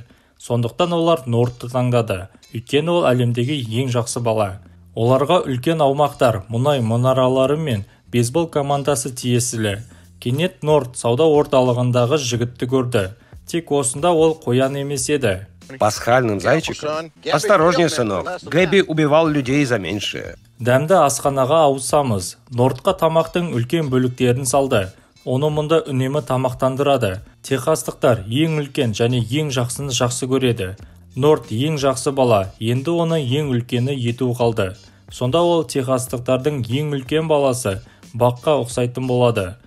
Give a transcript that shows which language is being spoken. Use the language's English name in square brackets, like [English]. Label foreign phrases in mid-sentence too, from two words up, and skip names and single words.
[Kazakh] Сондықтан олар Нортты таңдады. Өйткені ол әлемдегі ең жақсы бала. Оларға үлкен аумақтар, мұнай мұнаралары мен бейсбол командасы тиесілі. Кенет Норт сауда орталығындағы жігітті көрді. Тек осында ол қоян емес еді. [Russian] Пасхальным зайчиком. Осторожнее, сынок. Гэби убивал людей за меньшее. [Kazakh] Дәмді асханаға ауысамыз. Нортқа тамақтың үлкен бөліктерін салды. Оны мұнда үнемі тамақтандырады. Техастықтар ең үлкен және ең жақсыны жақсы көреді. Норт ең жақсы бала, енді оны ең үлкені ету қалды. Сонда ол техастықтардың ең үлкен баласы баққа ұқсайтын болады.